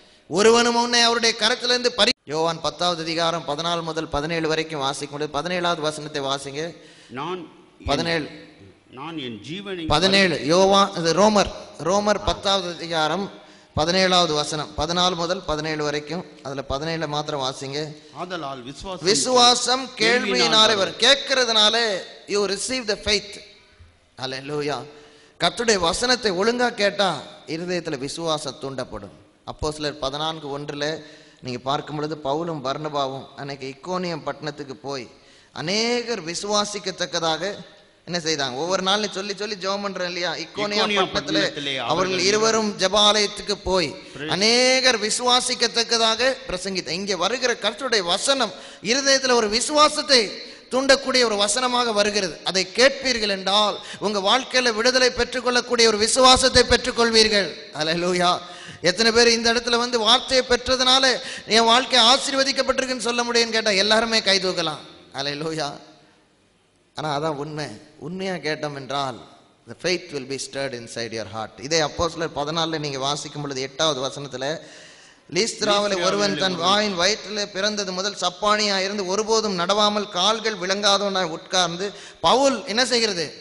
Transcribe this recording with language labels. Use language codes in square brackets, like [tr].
[ta] ஒருவனும் உன்னை அவருடைய கரத்திலிருந்து யோவான் 10வது அதிகாரம் 14 முதல் 17 வரைக்கும் வாசிக்கும். 17வது வசனத்தை வாசிங்க. நான் 17 நான் என் ஜீவனை 17 ரோமர் 10வது அதிகாரம் 17வது வசனம் 14 முதல் 17 வரைக்கும். அதுல 17 மாத்திரம் வாசிங்க. ஆதலால் விசுவாசம் கேள்வியினாலே வரும். கேட்கிறதுனால [en] you receive the faith. [ta] ஹல்லேலூயா. கர்த்தருடைய வசனத்தை ஒழுங்கா கேட்டா இருதயத்துல விசுவாசம் தூண்டப்படும். அப்போஸ்தலர் 14:1 நீங்க பார்க்கும் பொழுது பவுலும் பர்னபாவும் அன்னைக்கு இக்கோனியம் பட்டணத்துக்கு போய் அநேகர் விசுவாசிக்கத்தக்கதாக என்ன செய்தாங்க? ஒவ்வொரு நாள் சொல்லி சொல்லி ஜெபம் பண்றேன் இல்லையா? இக்கோனியம் பட்டணத்திலே அவர்கள் இருவரும் ஜெபாலயத்துக்கு போய் அநேகர் விசுவாசிக்கத்தக்கதாக பிரசங்கித்த. இங்கே வருகிற கர்த்தருடைய வசனம் இருதயத்துல ஒரு விசுவாசத்தை தூண்டக்கூடிய ஒரு வசனமாக வருகிறது. அதை கேட்பீர்கள் என்றால் உங்க வாழ்க்கையில விடுதலை பெற்றுக்கொள்ளக்கூடிய ஒரு விசுவாசத்தை பெற்றுக்கொள்வீர்கள். அல்லேலூயா. எத்தனை பேர் இந்த இடத்துல வந்து வார்த்தையை பெற்றதுனால என் வாழ்க்கை ஆசீர்வதிக்கப்பட்டிருக்குன்னு சொல்ல முடியும்னு கேட்டா எல்லாருமே கை தூக்கலாம். அல்லேலூயா. ஆனா அதான் உண்மையா கேட்டோம் என்றால் [en] the faith will be stirred inside your heart. [ta] இதே அப்போஸ்தலர் 14 நீங்க வாசிக்கும் பொழுது 8வது வசனத்துல லீஸ்திராவிலே ஒருவன் தன் வாயின் வயிற்றிலே பிறந்தது முதல் சப்பானியா இருந்து ஒருபோதும் நடவாமல் கால்கள் விளங்காதவனாய் உட்கார்ந்து பவுல் என்ன செய்கிறது?